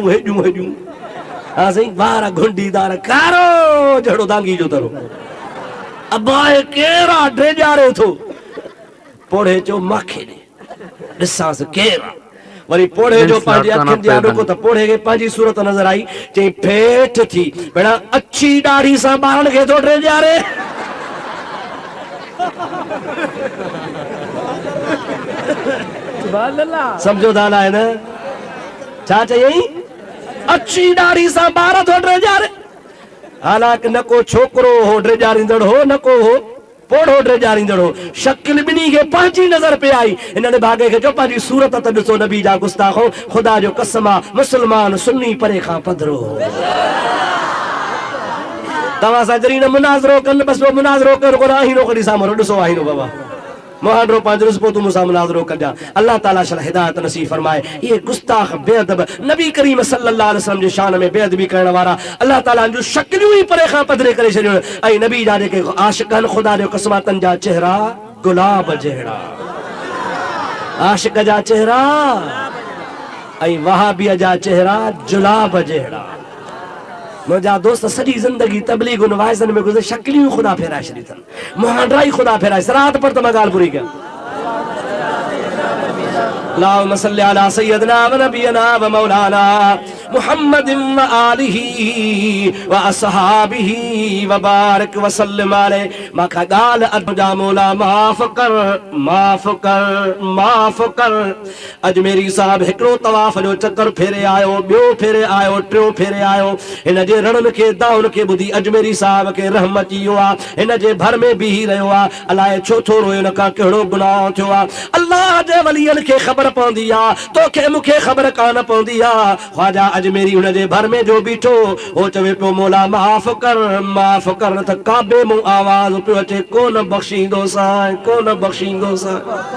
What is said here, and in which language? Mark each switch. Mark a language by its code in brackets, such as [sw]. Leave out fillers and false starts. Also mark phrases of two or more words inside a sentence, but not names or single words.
[sd] हेॾियूं हेॾियूं हा साईं वार घुंडीदार कारो जहिड़ो दांगी जो तरो अब्बा केरु आहे ड्रे ॼारे थो पोड़े चयो माखे ॾे ॾिसांसि केरु आहे वरी पोड़े जो पंहिंजी अखियुनि जे आॾो को त पोड़े खे पंहिंजी सूरत नज़र आई चई फेठ थी भेणा अछी ॾाढ़ी सां ॿारनि खे थो ड्रे ॼारे समझो था ना है ना छा चई अच्छी ॾाढ़ी सां ॿार थो ड्रे ॼारे हालांकि न को छोकिरो हो ड्रे ॼारींदड़ हो न को हो पोड़ो ड्रे ॼारींदड़ हो शक्ल ॿिन्ही खे पंहिंजी नज़र पे आई हिननि भागे खे चयो पंहिंजी सूरत त ॾिसो नबी जा गुस्ताखो ख़ुदा जो कसम आहे मुस्लमान सुन्नी परे खां पधरो तव्हां सां जरी न मुनाज़रो कनि बसि मुनाज़रो कर को आहीनो कढी सामरो ॾिसो आहीनो बाबा मुहांडरो पांच रोज़ पोइ तू मूंसां मुनाज़रो कजा अल्लाह ताला शल हिदायत नसीब फरमाए ये गुस्ताख बेअदब नबी करीम [ar] صلى الله عليه وسلم [sd] जे शान में बेअदबी करण वारा अल्लाह ताला जो शक्लियूं ही परे खां पधरे करे छॾियो ऐं नबी जा जेके आशिक़ आहिनि ख़ुदा जो कसम तन जा चेहरा गुलाब जहिड़ा आशिक़ जा चेहरा ऐं वहाबीअ जा चेहरा जुलाब जहिड़ा मुझा दोस्त सॼी ज़िंदगी तबलीग उन वाइज़न में गुज़रे शक्लियूं ख़ुदा फेराए छॾी अथनि मुहांडरा ही ख़ुदा फेराए सरात पर त मां ॻाल्हि पूरी कयां [ar] اللهم صل على سيدنا و نبينا و مولانا محمد و آله و أصحابه و بارك و سلم عليه [sd] मां गाल अजा मौला माफ़ कर अजमेरी साहब हिकिड़ो तवाफ़ जो चक्कर फेरे आयो ॿियो फेरे आयो टियों फेरे आयो हिन जे रणनि खे दाउन खे ॿुधी अजमेरी साहब खे रहम अची वियो आहे हिन जे भर में बीही रहियो आहे अलाए छो थो रोए हिन खां कहिड़ो गुनाह थियो आहे अल्लाह जे वलियनि खे ख़बर पवंदी आहे तोखे मूंखे ख़बर कान पवंदी आहे ख्वाजा अजमेरी हुन जे भर में जो बीठो हो चवे पियो मौला माफ़ कर न त काबे मूं आवाज़ पियो अचे कोन बख़्शींदो साईं कोन बख़्शींदो साईं